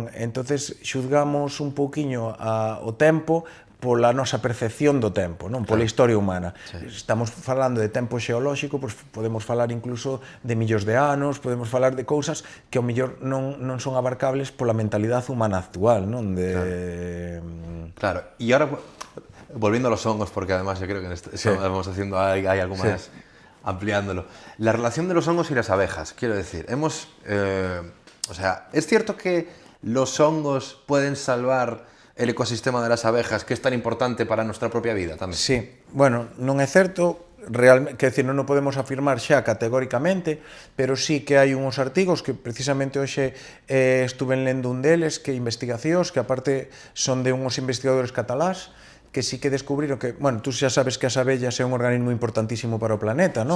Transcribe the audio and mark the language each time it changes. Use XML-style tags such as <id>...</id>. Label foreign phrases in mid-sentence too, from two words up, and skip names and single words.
<gl>Entonces xuzgamos un pouquiño o tempo pola nosa percepción do tempo, non? Pola historia humana. Estamos falando de tempo xeolóxico, pois podemos falar incluso de millóns de anos, podemos falar de cousas que ao mellor non son abarcables pola mentalidade humana actual, non? Claro,</gl> <es>e ahora, volviendo a los hongos, porque además yo creo que vamos haciendo, hay algo más ampliándolo. La relación de los hongos y las abejas, quiero decir, o sea, ¿es cierto que los hongos pueden salvar el ecosistema de las abejas, que es tan importante para nuestra propia vida tamén?</es> <gl>Sí, bueno, non é certo, realmente,</gl> <pt>quer dizer,</pt> <gl>non o podemos afirmar xa categóricamente, pero sí que hai uns artigos que precisamente hoxe estuven lendo un deles, que investigacións, que aparte son de uns investigadores catalás, que sí que descubriron que, bueno, tú xa sabes que as abellas é un organismo importantísimo para o planeta, non?</gl>